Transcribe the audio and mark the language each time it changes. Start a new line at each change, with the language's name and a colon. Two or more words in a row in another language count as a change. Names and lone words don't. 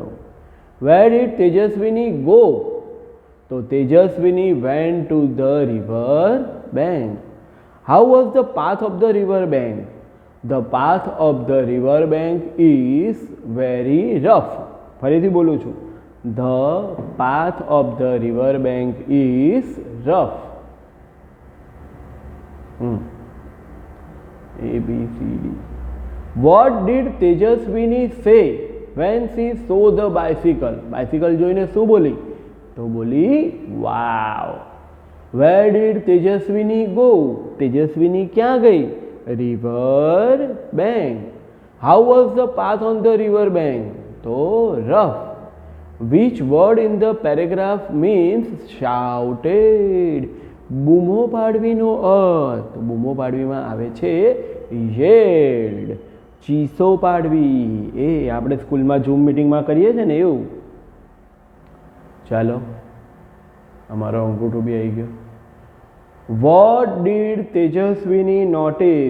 English: Where did તેજસ્વીની go? તો તેજસ્વીની went to the river bank. How was the path of the river bank? The path of the river bank is very rough.
Gujarati: ફરીથી બોલું છું.
English: The path of the river bank is rough. A B C D. What did તેજસ્વીની say when she saw the bicycle?
Gujarati: બાયસિકલ જોઈને શું બોલી? તો બોલી વાવ.
English: Where did તેજસ્વીની go? તેજસ્વીની
Gujarati: ક્યાં ગઈ?
English: river bank. How was the path on the river bank? તો rough. Which word in the paragraph means shouted?
Gujarati: બૂમો પાડવીનો અર્થ. બૂમો પાડવીમાં આવે છે yelled. ચીસો પાડવી, એ આપણે સ્કૂલમાં ઝૂમ મિટિંગમાં કરીએ છીએ ને એવું. ચાલો, અમારો અંગૂઠો બી આવી ગયો.
English: What did તેજસ્વીની notice?